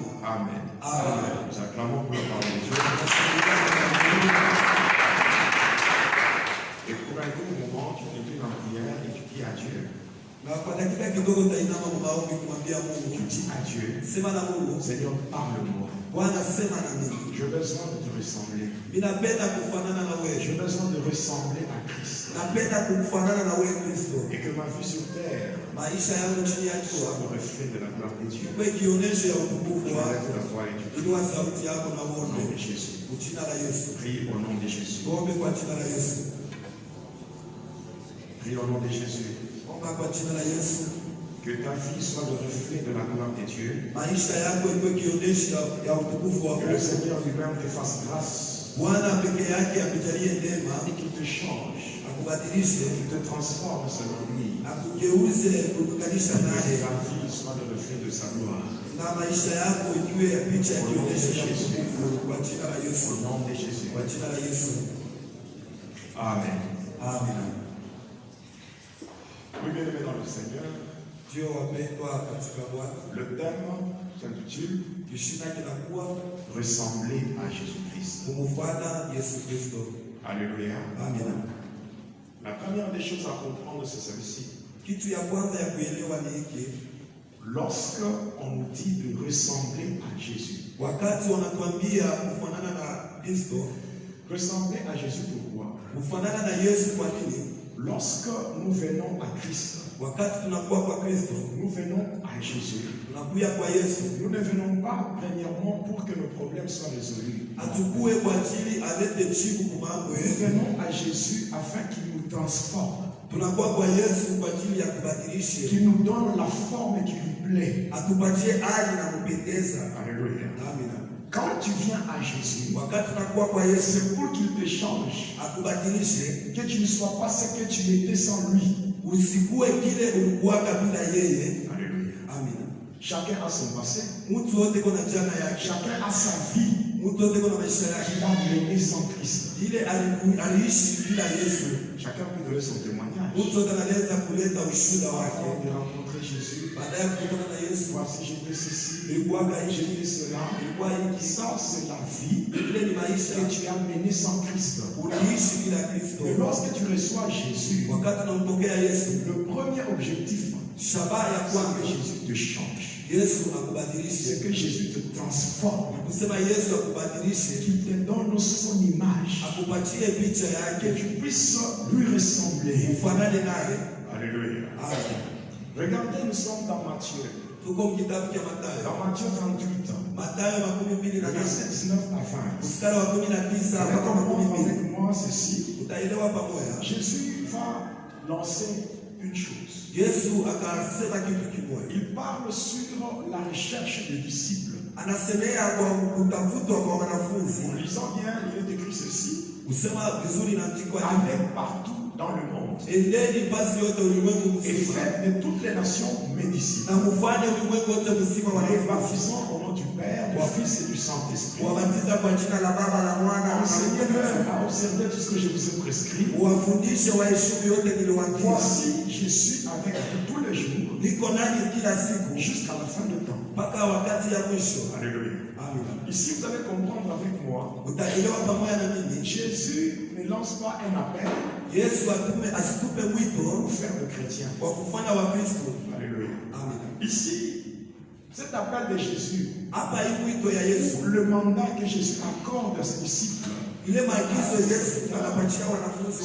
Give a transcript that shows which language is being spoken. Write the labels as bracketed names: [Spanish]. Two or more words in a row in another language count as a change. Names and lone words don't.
[French] Amen. Amen. Nous acclamons pour la parole de Dieu. Et pour un court moment, tu t'inclines en prière et tu dis à Dieu. [Swahili] Na kwa dakika kidogo utainama kwa maombi kumwambia [French] Tu [Swahili] Mungu, [French] dis à Dieu, [Swahili] sema na Mungu, [French] Seigneur, parle-moi. [Swahili] Bwana sema na mimi. [French] J'ai besoin de te ressembler. [Swahili] Ninapenda kufanana na [French] J'ai [Swahili] wewe. [French] besoin de ressembler à Christ. [Swahili] Napenda kufanana na wewe Kristo. [French] Et que ma vie sur terre [Swahili] Maisha yangu chini ya [French] soit [Swahili] jua [French] le reflet de la gloire de Dieu. [Swahili] iwe kionyesho ya utukufu [French] Tu [Swahili] wako. [French] lèves ta voix et tu pries [Swahili] Inua sauti yako na [French] au nom [Swahili] uombe. [French] de Jésus. [Swahili] Kwa jina la Yesu. [French] Prie au nom de Jésus. [Swahili] Ombe kwa jina la Yesu. [French] Prie au nom de Jésus. [Swahili] Omba kwa jina la Yesu. [French] Que ta vie soit le reflet de la gloire de Dieu. [Swahili] Maisha yako iwe kionyesho ya utukufu wa [French] Que le [Swahili] Mungu. [French] Seigneur lui-même te fasse grâce [Swahili] Bwana peke yake akujalie neema, [French] et qu'il te change, [Swahili] akubadilishe, [French] qu'il te transforme selon lui. [Swahili] akugeuze kulinganisha [French] Que [Swahili] naye, [French] ta vie soit le reflet de sa gloire. [Swahili] na maisha yako ikiwe ya picha ya kionyesho cha utukufu kwa jina la Yesu. [French] Au nom de Jésus. [Swahili] Kwa jina la Yesu. [French] Amen. [Swahili] Amina. [French] Oui, bien-aimés dans le Seigneur, [Swahili] Ndio wapendwa katika Bwana, [French] le thème s'intitule [Swahili] kishina kinakuwa [French] Ressembler à Jésus-Christ. [Swahili] kumfuata Yesu Kristo. [French] Alléluia. [Swahili] Amina. [French] La première des choses à comprendre, c'est celle-ci. [Swahili] Kitu ya kwanza ya kuelewa ni hiki: [French] Lorsque on nous dit de ressembler à Jésus, [Swahili] wakati wanatuambia kufanana na Kristo, [French] ressembler à Jésus pourquoi? [Swahili] kufanana na Yesu kwa nini? [French] Lorsque nous venons à Christ, [Swahili] Wakati tunakuwa kwa Kristo, [French] nous venons à Jésus. [Swahili] tunakuja kwa Yesu, [French] Nous ne venons pas premièrement pour que nos problèmes soient résolus. [Swahili] atukue kwa ajili alete jibu kwa mambo [French] Nous [Swahili] yetu. [French] venons à Jésus afin qu'il nous transforme, [Swahili] Tunakuwa kwa Yesu kwa ajili ya kubadilisha, [French] qu'il nous donne la forme qui lui plaît. [Swahili] atupatie hali na kupendeza. [French] Alléluia. [Swahili] Amina. [French] Quand tu viens à Jésus, [Swahili] Wakati tunakuwa kwa Yesu, [French] c'est pour qu'il te change, [Swahili] akubadilishe, [French] que tu ne sois pas ce que tu étais sans lui. [Swahili] usikue kile ulikuwaka bila yeye. [French] Alléluia. [Swahili] Amina. [French] Chacun a son passé, [Swahili] Mtu wote kuna jana yake, [French] chacun a sa vie [Swahili] mtu wote kuna maisha yake. [French] qu'il a menée sans Christ. [Swahili] Ile aliishi bila Yesu. [French] Chacun peut donner son témoignage. [Swahili] Mtu wote anaweza kuleta ushuhuda wake. [French] Avant de rencontrer Jésus, [Swahili] Baada ya kukutana na Yesu, [French] voici j'étais ceci, [Swahili] ilikuwaka hivi, [French] j'étais cela. [Swahili] ilikuwa hiki. [French] Ça, c'est la vie [Swahili] Ile ni maisha [French] que tu as menée sans Christ. [Swahili] uliishi bila Kristo. [French] Et lorsque tu reçois Jésus, [Swahili] Wakati unampokea Yesu, [French] le premier objectif, [Swahili] shabaha ya [French] c'est [Swahili] kwanza, [French] que Jésus te change. [Swahili] Yesu [French] C'est [Swahili] akubadilishe. [French] que Jésus te transforme. [Swahili] Kusema Yesu akubadilishe, [French] Qu'il te donne son image. [Swahili] akupatie picha [French] Que [Swahili] yake, [French] tu puisses lui ressembler. [Swahili] ufanane naye. [French] Alléluia. [Swahili] Amen. [French] Regardez, nous sommes dans Matthieu. [Swahili] Tuko kitabu cha Mathayo, [French] Dans Matthieu 28, [Swahili] Mathayo 28 [French] versets 19 à 20. [Swahili] mstari wa 19 [French] Vous allez [Swahili] mpaka [French] comprendre [Swahili] 22. [French] avec moi ceci. [Swahili] Utaelewa pamoja. [French] Jésus va lancer une chose. [Swahili] Yesu akasema kitu kimoja, [French] Il parle sur la recherche des disciples. [Swahili] anasemea kwa kutafutwa kwa [French] En [Swahili] wanafunzi. [French] lisant bien, il est écrit ceci. [Swahili] Usema vizuri na andikwa hivi: [French] Avec partout dans le monde. [Swahili] endeni basi yote ulimwengu [French] Et [Swahili] mzima [French] faites de toutes les nations mes disciples. [Swahili] na mufanye ulimwengu wote mzima [French] Les [Swahili] wanafunzi, [French] baptisant au nom du Père, du Fils et du Saint-Esprit. [Swahili] wabatiza kwa jina la Baba la Mwana na Roho [French] Enseignez-leur [Swahili] Mtakatifu. [French] à observer tout ce que je vous ai prescrit. [Swahili] Uwafundishe waheshimu yote niliwaambia. [French] Voici, je suis avec vous tous les jours [Swahili] Niko nanyi kila siku [French] jusqu'à la fin du temps. [Swahili] mpaka wakati ya mwisho. [French] Alléluia. [Swahili] Amina. [French] Ici, vous allez comprendre avec moi. [Swahili] Utaelewa pamoja na mimi, [French] Jésus ne lance pas un appel [Swahili] Yesu asitupe mwito [French] pour faire de chrétiens. [Swahili] wa kufanya Wakristo. [French] Alléluia. [Swahili] Amina. [French] Ici, cet appel de Jésus, [Swahili] Hapa hii mwito ya Yesu, [French] le mandat que Jésus accorde à ses disciples, [Swahili] ile maagizo Yesu anapatia wanafunzi